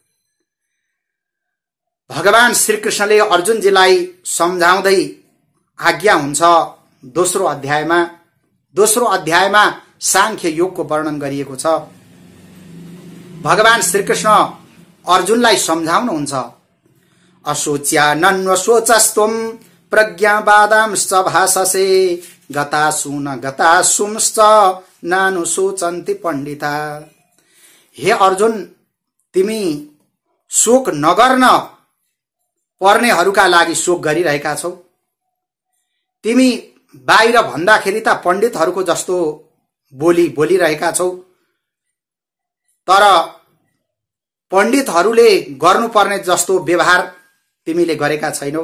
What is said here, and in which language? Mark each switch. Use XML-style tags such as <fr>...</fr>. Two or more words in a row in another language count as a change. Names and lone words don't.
<ne>भगवान श्रीकृष्णले अर्जुनजीलाई सम्झाउँदै आज्ञा हुन्छ दोस्रो अध्यायमा। दोस्रो अध्यायमा सांख्य योगको वर्णन गरिएको छ। भगवान श्रीकृष्ण अर्जुनलाई सम्झाउनुहुन्छ,</ne> <sa>अशोच्यानन्वशोचस्त्वं प्रज्ञावादांश्च भाषसे गतासुंश्च नानुशोचन्ति पण्डिता।</sa> <ne>हे अर्जुन, तिमी शोक नगर्न पर्नेहरूका लागि शोक गरिरहेका छौ। तिमी बाहिर भन्दाखेरि त पण्डितहरूको जस्तो बोली बोलिरहेका छौ, तर पण्डितहरूले गर्नुपर्ने जस्तो व्यवहार तिमीले गरेका छैनौ।</ne>